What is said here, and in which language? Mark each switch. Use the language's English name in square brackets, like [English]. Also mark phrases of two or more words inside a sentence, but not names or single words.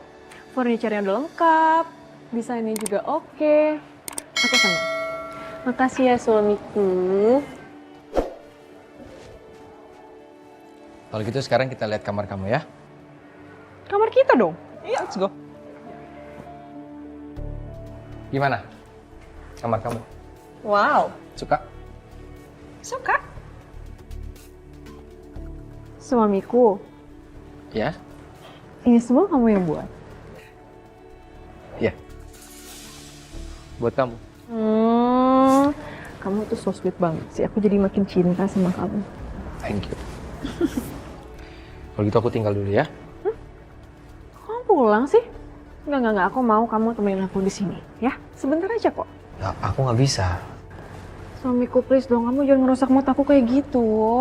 [Indonesian] Furniture-nya udah lengkap, desainnya juga oke. Aku seneng. Makasih ya suamiku. Kalau gitu sekarang kita lihat kamar kamu ya. Kamar kita dong. Iya, [English] let's go. [Indonesian] Gimana? Kamar kamu? Wow, Suka? suka. Suamiku, Ya? ini semua kamu yang buat. Iya. Buat kamu. Kamu tuh [English] so sweet [Indonesian] banget sih. Aku jadi makin cinta sama kamu. [English] Thank you. [Indonesian] Kalau gitu aku tinggal dulu ya. Kamu pulang sih? Enggak. Aku mau kamu temenin aku di sini, ya? Sebentar aja kok. Nah, aku nggak bisa. Suamiku, please dong. Kamu jangan ngerusak mood aku kayak gitu.